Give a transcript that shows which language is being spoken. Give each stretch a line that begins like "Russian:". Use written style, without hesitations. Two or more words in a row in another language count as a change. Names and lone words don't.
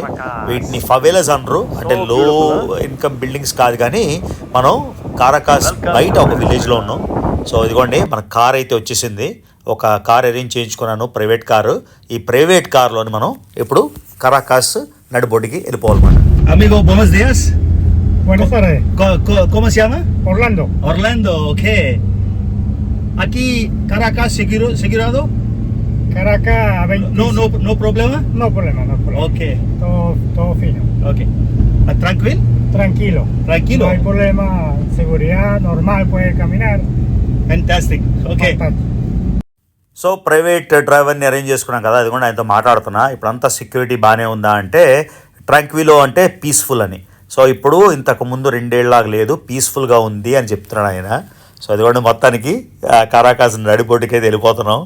Telugu: వీటిని ఫవేలాస్ అనరు, అంటే
English: low income buildings
Telugu: కాదు, కానీ మనం కారాకాస్ బయట ఒక విలేజ్లో ఉన్నాం. సో ఇదిగోండి మన కార్ అయితే వచ్చేసింది. ఒక కార్ అరేంజ్ చేయించుకున్నాను,
English: private car.
Telugu: ఈ ప్రైవేట్ కార్లోని మనం ఇప్పుడు కారాకాస్ నడిబొడ్డుకి వెళ్ళిపోవాలన్నమాట.
Spanish: Amigo, buenos días. Buenas tardes. ¿Cómo se llama? Orlando. Orlando, ok. Aquí Caracas segurado? Caracas a 20. No problema? No problema, no problema. Ok, Todo fino. ok. ¿Tranquilo? Tranquilo. Tranquilo. No hay problema. Seguridad normal, puede caminar.
English: Fantastic. Okay.
Spanish: Fantástico.
Telugu: సో ప్రైవేట్ డ్రైవర్ని అరేంజ్ చేసుకున్నాం కదా, అది కూడా ఆయనతో మాట్లాడుతున్నా. ఇప్పుడు అంతా సెక్యూరిటీ బాగానే ఉందా అంటే, ట్రాంక్విలో అంటే పీస్ఫుల్ అని. సో ఇప్పుడు ఇంతకుముందు 2 ఏళ్ళలాగా లేదు, పీస్ఫుల్గా ఉంది అని చెప్తున్నాడు ఆయన. సో అది కూడా మొత్తానికి కారాకాస్ నడిబొడ్డుకి అయితే వెళ్ళిపోతున్నాం.